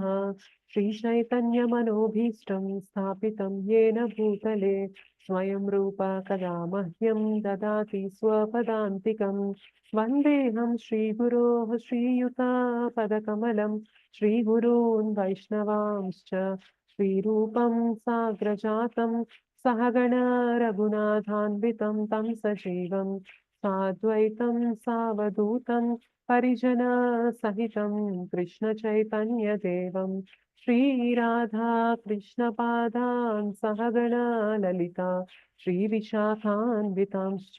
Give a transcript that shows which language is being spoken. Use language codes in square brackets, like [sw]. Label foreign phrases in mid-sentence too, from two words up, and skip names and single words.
[sa] శ్రీచైతన్యమనోభీష్టం స్థాపితం యేన భూతలే స్వయం రూపా కదా మహ్యం దదాతి స్వపదాంతికం. వందేహం శ్రీగురోః శ్రీయుతాపదకమలం శ్రీగురూన్ వైష్ణవాంశ్చ శ్రీరూపం సాగ్రజాతం सहगण रघुनाथान्वितं तं सजीवं साद्वैतं सावधूतं परिजनसहितं कृष्णचैतन्यदेवं श्रीराधा कृष्णपादान् सहगण ललिता श्रीविशाखान्वितांश्च।